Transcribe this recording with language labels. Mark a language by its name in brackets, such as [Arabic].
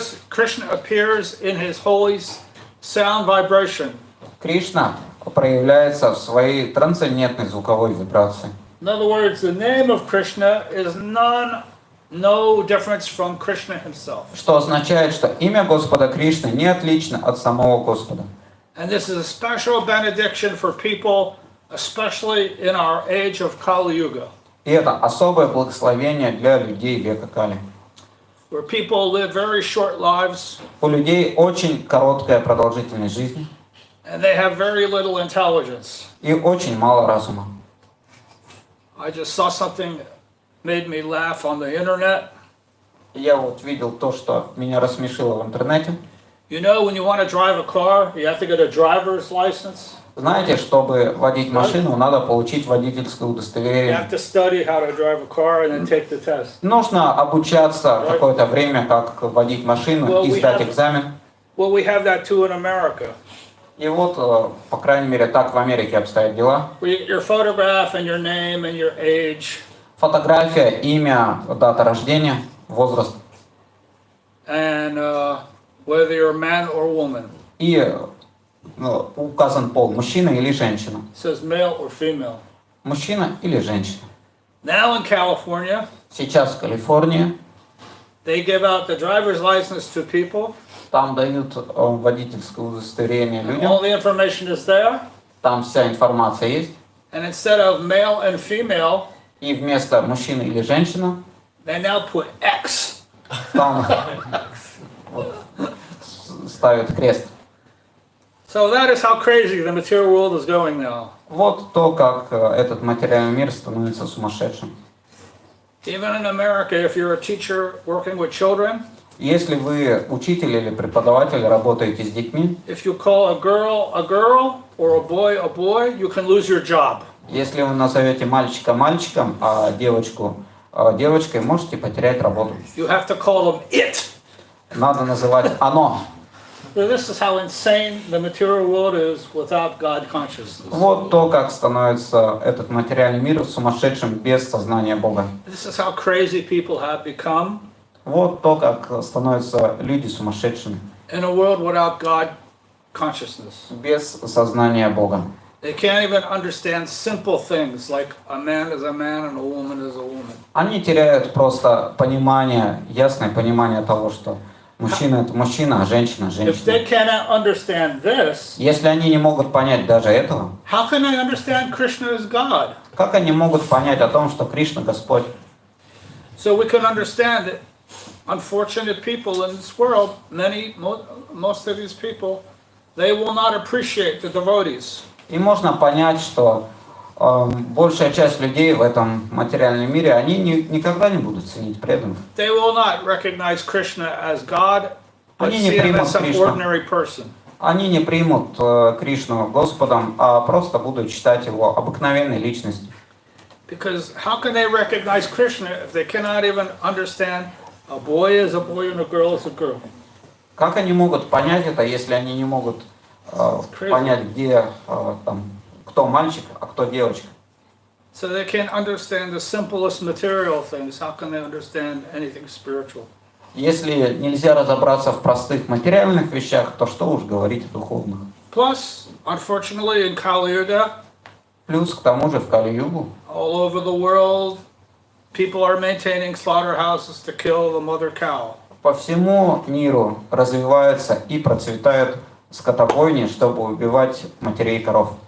[English] Krishna appears in his holy sound vibration. [Russian] Кришна проявляется в своей трансцендентной звуковой вибрации. [English] In other words, the name of Krishna is no difference from Krishna himself. [Russian] Что означает, что имя Господа Кришны не отлично от самого Господа. [English] And this is a special benediction for people, especially in our age of Kali Yuga, [Russian] И это особое благословение для людей века Кали. [English] where people live very short lives [Russian] У людей очень короткая продолжительность жизни [English] and they have very little intelligence. [Russian] и очень мало разума. [English] I just saw something that made me laugh on the internet. [Russian] Я вот видел то, что меня рассмешило в интернете. [English] You know, when you want to drive a car, you have to get a driver's license. [Russian] Знаете, чтобы водить машину, надо получить водительское [English] You [Russian] удостоверение. [English] have to study how to drive a car and then take the test. [Russian] Нужно обучаться какое-то время, как водить машину и сдать экзамен. [English] Well, we have that too in America. [Russian] И вот, по крайней мере, так в Америке обстоят дела. [English] Your photograph and your name and your age. [Russian] Фотография, имя, дата рождения, возраст. [English] And whether you're a man or woman. [Russian] И указан пол, мужчина или женщина. [English] It says male or female. [Russian] Мужчина или женщина. [English] Now in California, [Russian] Сейчас в Калифорнии, [English] they give out the driver's license to people. [Russian] там дают водительское удостоверение [English] All [Russian] людям. [English] the information is there. [Russian] Там вся информация есть. [English] And instead of male and female, [Russian] И вместо мужчины или женщина, [English] they now put X. [Russian] там ставят крест. [English] So that is how crazy the material world is going now. [Russian] Вот то, как этот материальный мир становится сумасшедшим. [English] Even in America, if you're a teacher working with children, [Russian] Если вы учитель или преподаватель, работаете с детьми, [English] if you call a girl or a boy, you can lose your job. [Russian] если вы назовете мальчика мальчиком, а девочку девочкой, можете потерять работу. [English] You have to call them it. [Russian] Надо называть оно. [English] So this is how insane the material world is without God consciousness. [Russian] Вот то, как становится этот материальный мир сумасшедшим без сознания Бога. [English] This is how crazy people have become [Russian] Вот то, как становятся люди сумасшедшими [English] in a world without God consciousness. [Russian] без сознания Бога. [English] They can't even understand simple things like a man is a man and a woman is a woman. [Russian] Они теряют просто понимание, ясное понимание того, что Мужчина это мужчина, а женщина [English] if they [Russian] женщина. [English] cannot understand this, [Russian] Если они не могут понять даже этого, [English] how can they understand Krishna is God? [Russian] как они могут понять о том, что Кришна Господь? [English] So we can understand that unfortunate people in this world, most of these people, they will not appreciate the devotees. [Russian] И можно понять, что большая часть людей в этом материальном мире, они никогда не будут ценить преданных. [English] They will not recognize Krishna as God, but [Russian] Они не [English] see him [Russian] примут [English] as some [Russian] Кришну. [English] ordinary person. [Russian] Они не примут Кришну Господом, а просто будут считать его обыкновенной личностью. [English] Because how can they recognize Krishna if they cannot even understand a boy is a boy and a girl is a girl? [Russian] Как они могут понять это, если они не могут понять, где там, кто мальчик, а кто девочка? [English] So they can't understand the simplest material things. How can they understand anything spiritual? [Russian] Если нельзя разобраться в простых материальных вещах, то что уж говорить о духовных. [English] Plus, unfortunately, in Kali Yuga, [Russian] Плюс к тому же в Кали-югу [English] all over the world, people are maintaining slaughterhouses to kill the mother cow. [Russian] по всему миру развивается и процветают скотобойни, чтобы убивать матерей коров.